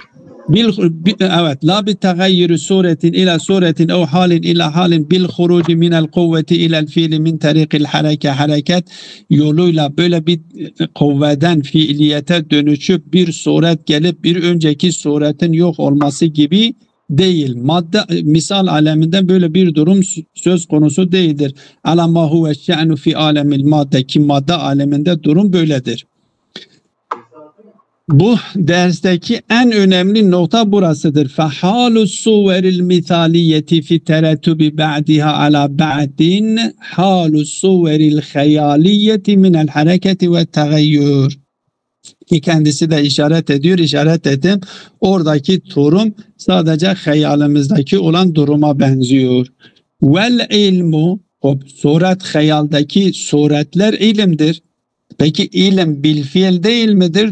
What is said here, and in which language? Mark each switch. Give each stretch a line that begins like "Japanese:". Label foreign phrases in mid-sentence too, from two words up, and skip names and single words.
Arabic: Evet, لا بتغيّر صورة إلى صورة أو حال إلى حال بالخروج من القوة إلى الفعل من طريق الحركة
Turkish: yoluyla böyle bir kuvveden fiiliyete dönüşüp bir suret gelip bir önceki suretin yok olması gibi değil. Misal aleminden böyle bir durum söz konusu değildir.
Arabic: على ما هو شأنه في عالم المادة,
Turkish: ki madde aleminde durum böyledir. Bu dersteki en önemli nokta burasıdır.
Arabic: فَحَالُ الصُّوَرِ الْمِثَالِيَّةِ فِي التَّرَتُّبِ بَعْدِهَا عَلَى بَعْدٍ حَالُ الصُّوَرِ الْخَيَالِيَّةِ مِنَ الْحَرَكَةِ وَالتَّغَيُّرِ
Turkish: ki kendisi de işaret ediyor, işaret ettim. Oradaki durum sadece hayalimizdeki olan duruma benziyor.
Arabic: والعلم,
Turkish: o suret hayaldeki suretler ilimdir. Peki ilim bil fiil değil midir?